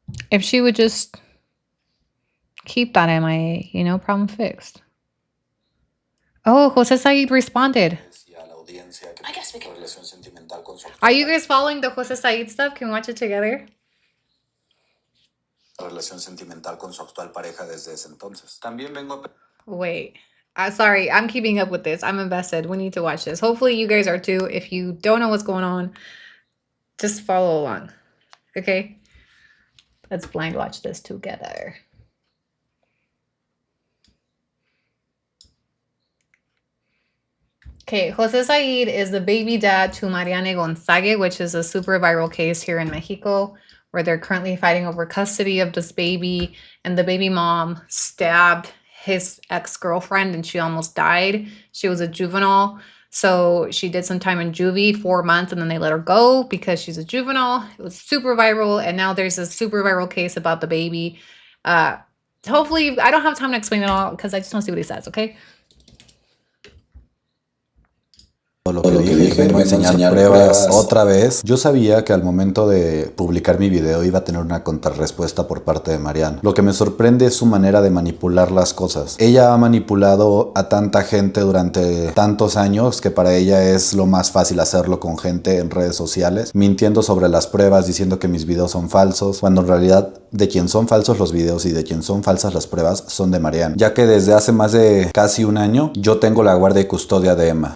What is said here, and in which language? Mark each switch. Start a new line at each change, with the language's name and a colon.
English: If she would just keep that MIA, you know, problem fixed. Oh, Jose Said responded. I guess we can. Are you guys following the Jose Said stuff? Can we watch it together?
Spanish: Relación sentimental con su actual pareja desde ese entonces. También vengo
English: Wait. Sorry, I'm keeping up with this. I'm invested. We need to watch this. Hopefully you guys are too. If you don't know what's going on, just follow along. Okay? Let's blind watch this together. Okay, Jose Said is the baby dad to Mariana Gonzague, which is a super viral case here in Mexico, where they're currently fighting over custody of this baby, and the baby mom stabbed his ex-girlfriend and she almost died. She was a juvenile, so she did some time in juvie, 4 months, and then they let her go because she's a juvenile. It was super viral, and now there's a super viral case about the baby. Hopefully, I don't have time to explain it all because I just want to see what he says, okay?
Spanish: Lo que dije, vengo a enseñar pruebas otra vez. Yo sabía que al momento de publicar mi video iba a tener una contrarrespuesta por parte de Marianne. Lo que me sorprende es su manera de manipular las cosas. Ella ha manipulado a tanta gente durante tantos años que para ella es lo más fácil hacerlo con gente en redes sociales, mintiendo sobre las pruebas, diciendo que mis videos son falsos, cuando en realidad de quien son falsos los videos y de quien son falsas las pruebas son de Marianne, ya que desde hace más de casi un año yo tengo la guardia y custodia de Emma.